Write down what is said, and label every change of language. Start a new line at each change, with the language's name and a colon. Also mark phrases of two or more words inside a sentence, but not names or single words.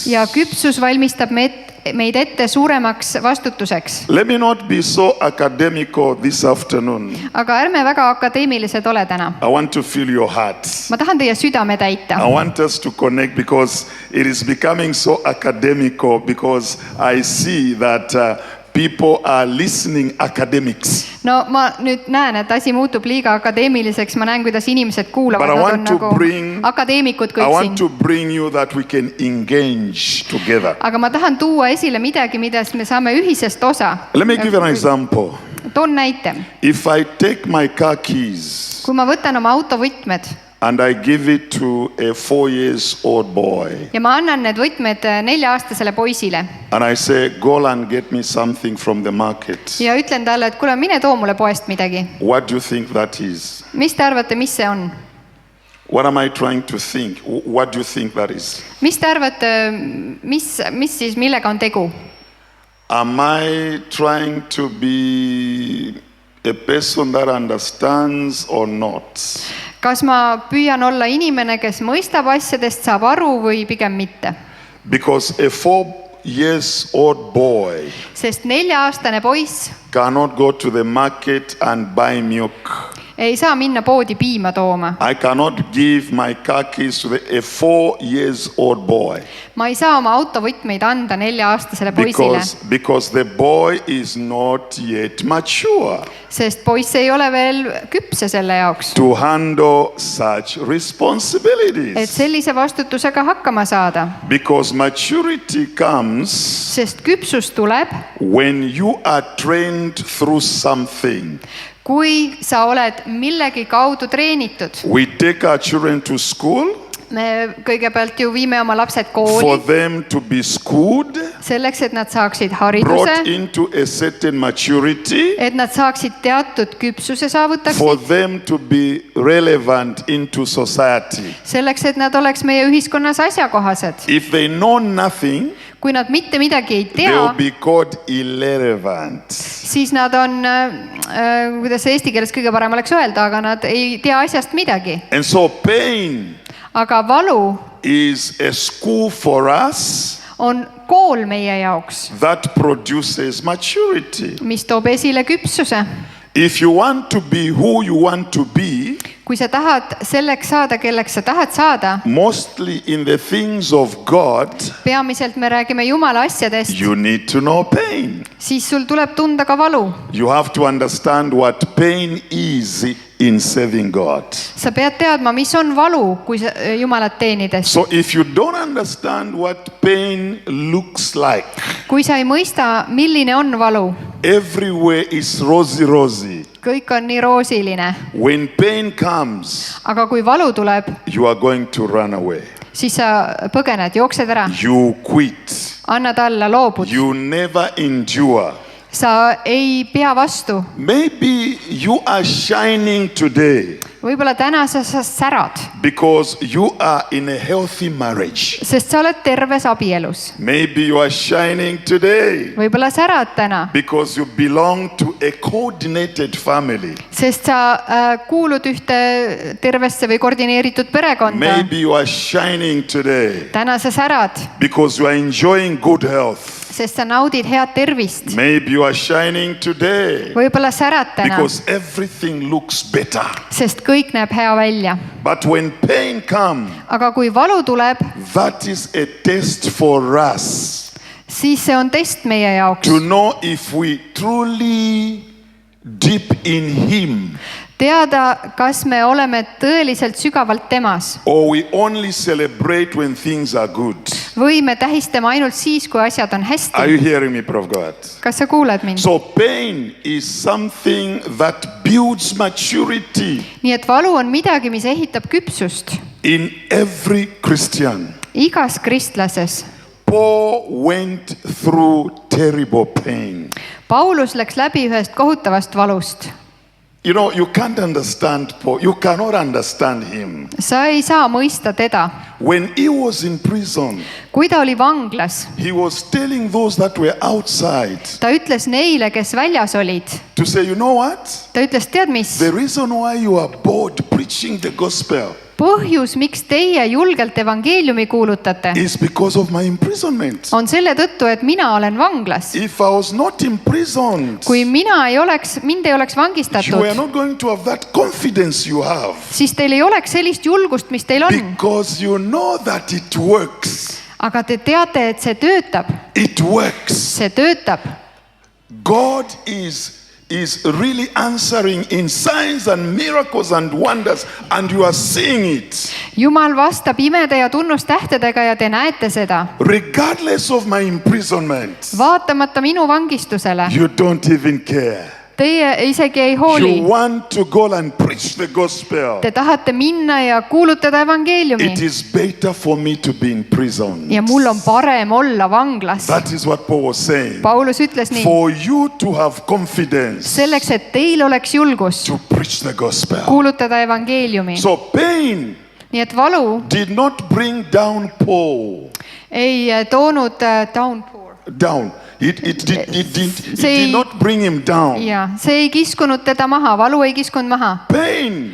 Estonian: Ja küpsus valmistab meid ette suuremaks vastutuseks.
English: Let me not be so academical this afternoon.
Estonian: Aga ärme väga akadeemilised ole täna.
English: I want to feel your heart.
Estonian: Ma tahan teie südame täita.
English: I want us to connect because it is becoming so academical because I see that people are listening academics.
Estonian: No ma nüüd näen, et asi muutub liiga akadeemiliseks. Ma näen, kuidas inimesed kuulavad. Nad on nagu akadeemikud kõik
English: I want
Estonian: siin.
English: to bring you that we can engage together.
Estonian: Aga ma tahan tuua esile midagi, millest me saame ühisest osa.
English: Let me give you an example.
Estonian: Toon näite.
English: If I take my car keys
Estonian: Kui ma võtan oma autovõtmed
English: and I give it to a 4-year-old boy
Estonian: ja ma annan need võtmed 4-aastasele poisile
English: and I say, go and get me something from the market,
Estonian: ja ütlen talle, et kuule, mine too mulle poest midagi.
English: what do you think that is?
Estonian: Mis te arvate, mis see on?
English: What am I trying to think? What do you think that is?
Estonian: Mis te arvate, mis siis, millega on tegu?
English: Am I trying to be a person that understands or not?
Estonian: Kas ma püüan olla inimene, kes mõistab asjadest, saab aru või pigem mitte?
English: Because a 4-year-old boy
Estonian: Sest 4-aastane poiss
English: cannot go to the market and buy milk.
Estonian: ei saa minna poodi piima tooma.
English: I cannot give my car keys to a 4-year-old boy.
Estonian: Ma ei saa oma autovõtmeid anda 4-aastasele poisile,
English: Because the boy is not yet mature
Estonian: sest poiss ei ole veel küpse selle jaoks,
English: to handle such
Estonian: et
English: responsibilities.
Estonian: sellise vastutusega hakkama saada.
English: Because maturity comes
Estonian: Sest küpsus tuleb,
English: when you are trained through something.
Estonian: kui sa oled millegi kaudu treenitud.
English: We take our children to school
Estonian: Me kõigepealt ju viime oma lapsed
English: for
Estonian: kooli
English: them to be schooled,
Estonian: selleks, et nad saaksid
English: brought
Estonian: hariduse,
English: into a certain maturity,
Estonian: et nad saaksid teatud küpsuse
English: for
Estonian: saavutaksid,
English: them to be relevant into society.
Estonian: selleks, et nad oleks meie ühiskonnas asjakohased.
English: If they know nothing,
Estonian: Kui nad mitte midagi ei
English: they will
Estonian: tea,
English: be called irrelevant.
Estonian: siis nad on, kuidas see eesti keeles kõige parem oleks öelda, aga nad ei tea asjast midagi.
English: And so pain
Estonian: Aga valu
English: is a school for us
Estonian: on kool meie jaoks,
English: that produces maturity.
Estonian: mis toob esile küpsuse.
English: If you want to be who you want to be,
Estonian: Kui sa tahad selleks saada, kelleks sa tahad saada,
English: mostly in the things of God,
Estonian: peamiselt me räägime Jumala asjadest,
English: you need to know pain.
Estonian: siis sul tuleb tunda ka valu.
English: You have to understand what pain is in serving God.
Estonian: sa pead teadma, mis on valu, kui sa Jumalat teenides.
English: So if you don't understand what pain looks like,
Estonian: kui sa ei mõista, milline on valu,
English: everywhere is rosy.
Estonian: kõik on nii roosiline.
English: When pain comes,
Estonian: aga kui valu tuleb,
English: you are going to run away.
Estonian: siis sa põgened, jooksed ära,
English: You quit.
Estonian: annad alla, loobud.
English: You never endure.
Estonian: sa ei pea vastu.
English: Maybe you are shining today
Estonian: võib-olla täna sa särad,
English: because you are in a healthy marriage.
Estonian: sest sa oled terves abielus.
English: Maybe you are shining today
Estonian: võib-olla särad täna,
English: because you belong to a coordinated family.
Estonian: sest sa kuulud ühte tervesse või koordineeritud perekonda.
English: Maybe you are shining today
Estonian: täna sa särad,
English: because you are enjoying good health.
Estonian: sest sa naudid head tervist.
English: Maybe you are shining today
Estonian: võib-olla särad täna,
English: because everything looks better.
Estonian: sest kõik näeb hea välja.
English: But when pain comes,
Estonian: aga kui valu tuleb,
English: that is a test for us
Estonian: siis see on test meie jaoks.
English: to know if we truly deep in Him
Estonian: teada, kas me oleme tõeliselt sügavalt temas
English: or we only celebrate when things are good.
Estonian: või me tähistame ainult siis, kui asjad on
English: Are
Estonian: hästi.
English: you hearing me, Prophet God?
Estonian: kas sa kuuled mind?
English: So pain is something that builds maturity
Estonian: nii et valu on midagi, mis ehitab küpsust
English: in every Christian.
Estonian: igas kristlases.
English: Paul went through terrible pain.
Estonian: Paulus läks läbi ühest kohutavast valust.
English: You know, you can't understand Paul. You cannot understand him.
Estonian: sa ei saa mõista teda.
English: When he was in prison,
Estonian: kui ta oli vanglas,
English: he was telling those that were outside
Estonian: ta ütles neile, kes väljas olid,
English: to say, you know what?
Estonian: ta ütles, tead mis,
English: The reason why you are bored preaching the gospel
Estonian: põhjus, miks teie julgelt evangeeliumi kuulutate,
English: is because of my imprisonment.
Estonian: on selle tõttu, et mina olen vanglas.
English: If I was not imprisoned,
Estonian: kui mind ei oleks
English: you were
Estonian: vangistatud,
English: not going to have that confidence you have.
Estonian: siis teil ei oleks sellist julgust, mis teil on.
English: Because you know that it works.
Estonian: aga te teate, et see töötab.
English: It works.
Estonian: see töötab.
English: God is really answering in signs and miracles and wonders, and you are seeing it.
Estonian: Jumal vastab imede ja tunnustähtedega ja te näete seda.
English: Regardless of my imprisonment,
Estonian: vaatamata minu vangistusele,
English: you don't even care.
Estonian: teie isegi ei hooli.
English: You want to go and preach the gospel.
Estonian: Te tahate minna ja kuulutada evangeeliumi.
English: It is better for me to be in prison.
Estonian: ja mul on parem olla vanglas.
English: That is what Paul was saying.
Estonian: Paulus ütles nii.
English: For you to have confidence
Estonian: selleks, et teil oleks julgus
English: to preach the gospel.
Estonian: kuulutada evangeeliumi.
English: So pain
Estonian: nii et valu
English: did not bring down Paul.
Estonian: ei toonud
English: Down. It did not bring him down.
Estonian: ja see ei kiskunud teda maha, valu ei kiskunud maha.
English: Pain